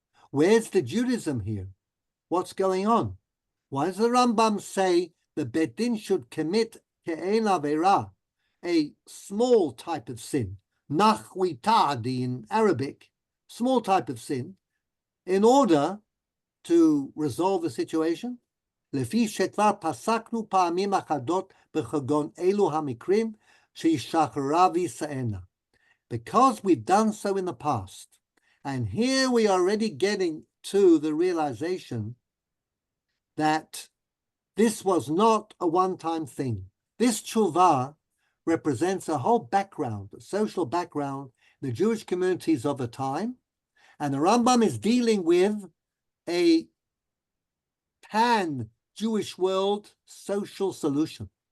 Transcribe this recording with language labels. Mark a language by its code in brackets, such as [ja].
[en] Where's the Judaism here? What's going on? Why does the Rambam say the Bet Din should commit ke'en avera, a small type of sin, nachwitadi in Arabic, small type of sin, in order to resolve the situation? [he] לפי שכבר פסקנו פעמים אחדות בכגון אלו המקרים שישחררה וישאנה. [en] Because we've done so in the past, and here we are already getting to the realization that this was not a one-time thing. This tshuva represents a whole background, a social background, the Jewish communities of the time, and the Rambam is dealing with a pan-Jewish world social solution.